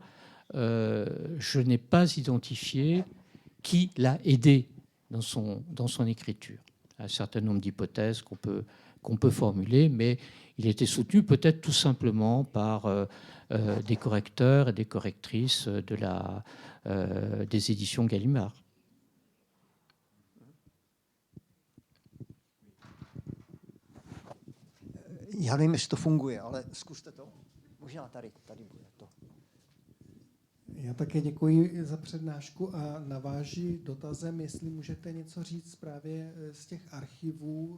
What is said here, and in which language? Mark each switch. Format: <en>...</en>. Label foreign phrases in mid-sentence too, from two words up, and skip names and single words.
<fr>Je n'ai pas identifié qui l'a aidé dans son écriture. Un certain nombre d'hypothèses qu'on peut formuler, mais il était soutenu peut-être tout simplement par des correcteurs et des correctrices des éditions Gallimard.</fr> <cs>Já nevím, jestli to funguje, ale zkuste to. Možná tady bude to. Já také děkuji za přednášku a naváží dotazem, jestli můžete něco říct právě z těch archivů</cs>